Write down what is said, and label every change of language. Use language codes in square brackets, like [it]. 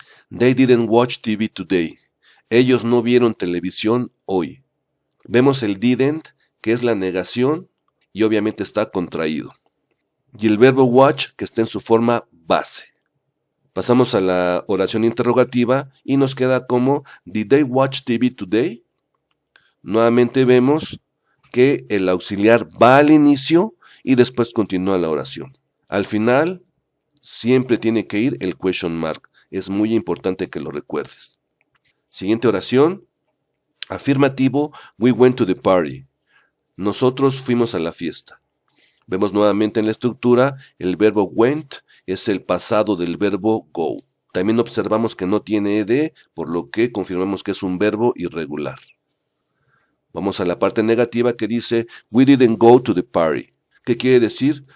[en] They didn't watch TV today. [es] Ellos no vieron televisión hoy. Vemos el didn't, que es la negación, y obviamente está contraído. Y el verbo watch, que está en su forma base. Pasamos a la oración interrogativa y nos queda como [en] Did they watch TV today? [es] Nuevamente vemos que el auxiliar va al inicio y después continúa la oración. Al final siempre tiene que ir el question mark. Es muy importante que lo recuerdes. Siguiente oración. Afirmativo, [en] we went to the party. [es] Nosotros fuimos a la fiesta. Vemos nuevamente en la estructura, el verbo went es el pasado del verbo go. También observamos que no tiene ed, por lo que confirmamos que es un verbo irregular. Vamos a la parte negativa que dice, [en] we didn't go to the party. [es] ¿Qué quiere decir?